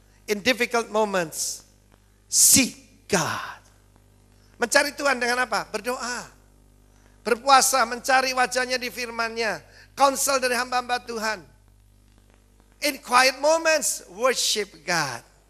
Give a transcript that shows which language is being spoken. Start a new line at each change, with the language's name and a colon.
English: In difficult moments, seek God.
Indonesian: Mencari Tuhan dengan apa? Berdoa. Berpuasa, mencari wajahnya di firman-Nya. Counsel dari hamba-hamba Tuhan.
English: In quiet moments, worship God.